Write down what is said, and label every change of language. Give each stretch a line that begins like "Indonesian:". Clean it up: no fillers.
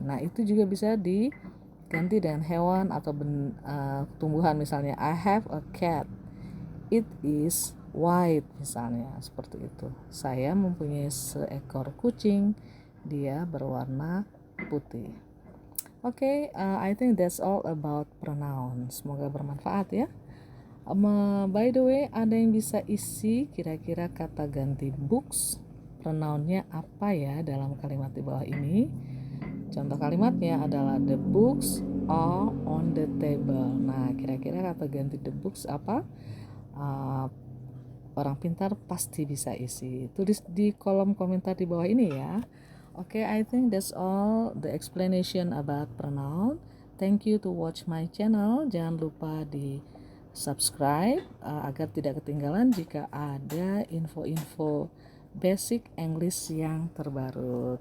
Indonesian: Nah, itu juga bisa diganti dengan hewan atau tumbuhan.
English: Misalnya I have a cat. It is white
Indonesian: misalnya, seperti itu. Saya mempunyai seekor kucing. Dia berwarna putih.
English: Oke, I think that's all about pronouns.
Indonesian: Semoga bermanfaat ya.
English: By the way,
Indonesian: ada yang bisa isi kira-kira kata ganti books, pronounnya apa ya dalam kalimat di bawah ini? Contoh kalimatnya adalah
English: the books are on the table.
Indonesian: Nah, kira-kira kata ganti the books apa? Orang pintar pasti bisa isi. Tulis di kolom komentar di bawah ini ya.
English: Okay, I think that's all the explanation about pronoun. Thank you to watch my channel.
Indonesian: Jangan lupa di subscribe agar tidak ketinggalan jika ada info-info basic English yang terbaru.